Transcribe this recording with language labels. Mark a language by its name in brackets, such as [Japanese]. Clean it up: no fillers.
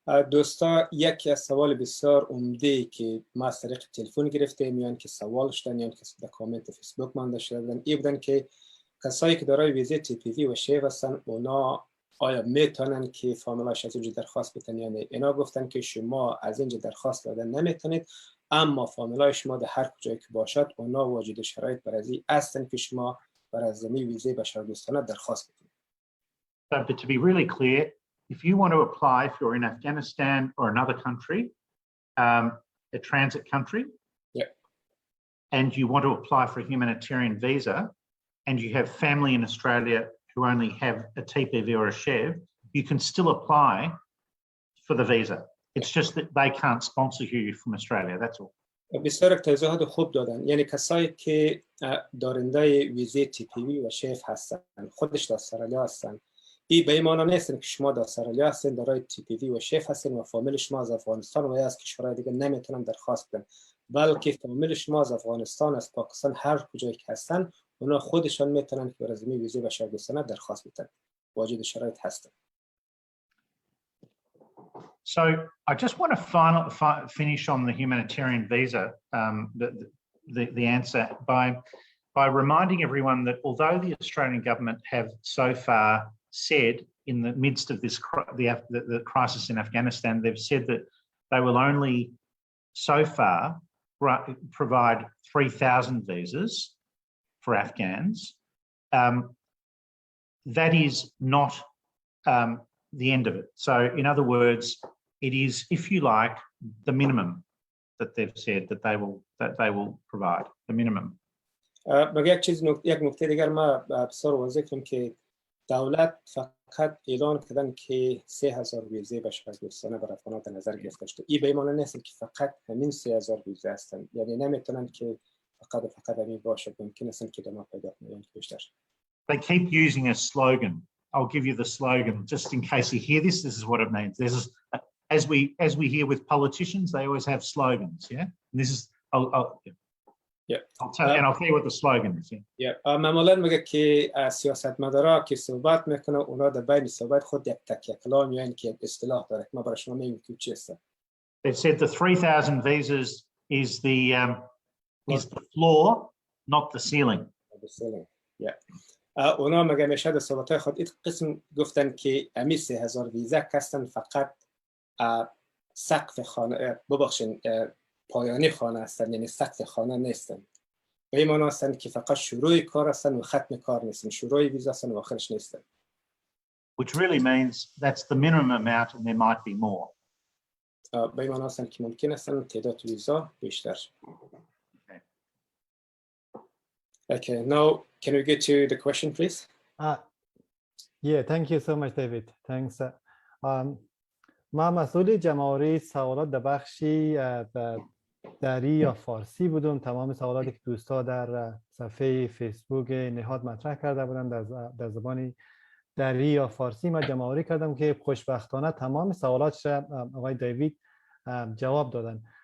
[Persian] دوستا یکی از سوال بسیار عمده که ما از طریق تلفن گرفتیم یا که سوال شدن یا که در کامنت فیسبوک من داشته بودن این بودن که کسایی که دارای ویزای TPV و SHEV هستن اونا آیا میتونن که فامیلاش از اینجا درخواست بدن یا نه؟ اینا گفتن که شما از اینجا درخواست دادن نمیتونید، اما فامیلای شما در هر کجایی که باشد اونا واجد شرایط برای هستن که شما برای زمین ویزای بشردوستانه درخواست بدید. [English] But to be really clear, if you want to apply, if you're in Afghanistan or another country, a transit country, and you want to apply for a humanitarian visa, and you have family in Australia who only have a TPV or a SHEV, you can still apply for the visa. It's just that they can't sponsor you from Australia, that's all. [Persian] بسیار توضیحات خوب دادن. یعنی کسایی که دارنده ویزای TPV و SHEV هستن، خودش در استرالیا هستن، این به این معنی نیستن که شما در استرالیا هستین دارای TPV و SHEV هستین و فامیل شما از افغانستان و یا از کشورهای دیگه نمیتونن درخواست بدن، بلکه فامیل شما از افغانستان، از پاکستان، هر کجایی که هستن اونا خودشان میتونن که برای زمین ویزای بشردوستانه درخواست بدن. واجد شرایط هستن. [English] So I just want to finish on the humanitarian visa, the answer by reminding everyone that although the Australian government have so far said in the midst of this the crisis in Afghanistan, they've said that they will only so far provide 3,000 visas for Afghans. That is not the end of it. So in other words, it is, if you like, the minimum that they've said that they will provide, the minimum. [Persian] یک نکته دیگر ما بسیار واضح کنم که دولت فقط اعلان کردن که 3,000 ویزای بشردوستانه برای افغانان در نظر گرفته شده. این به این معنی نیست که فقط همین 3,000 ویزا هستن، یعنی نمیتونن که فقط همین باشه، ممکن است که ما پیدا کنیم بیشتر. [English] They keep using a slogan. I'll give you the slogan just in case you hear this. This is what it means. This is as we hear with politicians, they always have slogans. Yeah, and this is I'll tell you what the slogan is. [Persian] معمولا میگه که سیاستمدارا که صحبت میکنه اونا در بین صحبت خود یک تک کلام یا اینکه اصطلاح داره. ما برای شما میگیم که چی است. [English] They've said the 3,000 visas is the floor, not the ceiling. The ceiling. [Persian] اونا مگه میشه در صحبتهای خود این قسم گفتن که امی 3,000 ویزا هستن فقط سقف خانه، ببخشین پایانی خانه هستن، یعنی سقف خانه نیستن. به این معنی هستن که فقط شروع کار هستن و ختم کار نیستن، شروع ویزا هستن و آخرش نیستن. [English] Which really means that's the minimum amount and there might be more. [Persian] به این معنی هستند که ممکن است تعداد ویزا بیشتر شد. [English] Okay, now can we get to the question, please? Yeah, thank you so much, David. Thanks. [Persian] ما مسئول جمع‌آوری سوالات در بخشی دری یا فارسی بودم. تمام سوالاتی که دوستا در صفحه فیسبوک نهاد مطرح کرده بودن در زبان دری یا فارسی ما جمع‌آوری کردم که خوشبختانه تمام سوالاتش آقای دیوید جواب دادن.